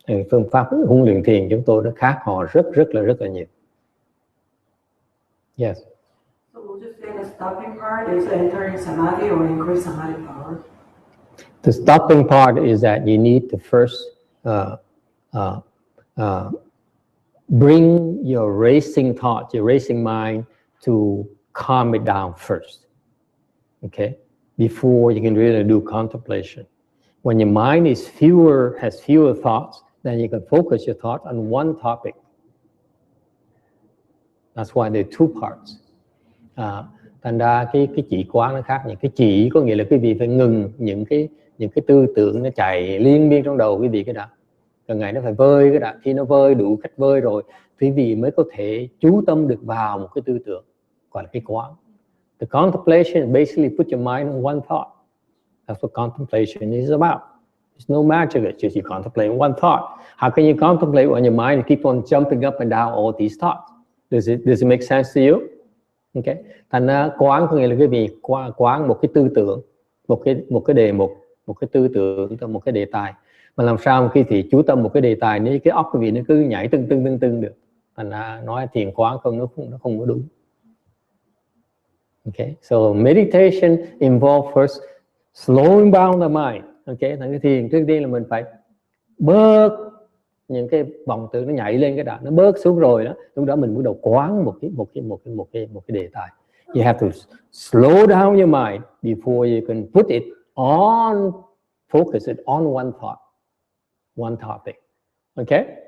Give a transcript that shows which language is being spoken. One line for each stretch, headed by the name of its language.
Vietnamese: Phương pháp huấn luyện thiền chúng tôi nó khác họ rất là nhiều.
English: Yes. So would you say the stopping part is entering samadhi or increase samadhi power? The stopping part is that you need to first bring your racing thoughts, your racing mind, to calm it down first. Okay, before you can really do contemplation. When your mind has fewer thoughts, then you can focus your thought on one topic. That's why there are two parts.
Vietnamese: Thành ra cái chỉ quán nó khác. Những cái chỉ có nghĩa là quý vị phải ngừng những cái tư tưởng nó chạy liên miên trong đầu quý vị cái đã. Cả ngày nó phải vơi cái đã. Khi nó vơi đủ cách vơi rồi, quý vị mới có thể chú tâm được vào một cái tư tưởng, gọi là cái quán.
English: The contemplation basically put your mind on one thought. That's what contemplation is about. There's no magic. It's just you contemplate one thought. How can you contemplate when your mind keep on jumping up and down all these thoughts? Does it make sense to you? Okay.
Vietnamese: Thành ra quán có nghĩa là cái gì? Quán một cái tư tưởng, một cái đề mục, một cái tư tưởng, một cái đề tài. Mà làm sao khi thì chú tâm một cái đề tài này, cái óc quý vị nó cứ nhảy tưng được. Thành ra nói thiền quán không, nó không có đúng. Okay.
English: So meditation involves first slowing down the mind. Okay.
Vietnamese: Thành cái thiền trước tiên là mình phải bớt những cái vọng tưởng nó nhảy lên cái đã, nó bớt xuống rồi đó, lúc đó mình bắt đầu quán một cái đề tài.
English: You have to slow down your mind before you can put it on, focus it on one thought, one topic. Okay?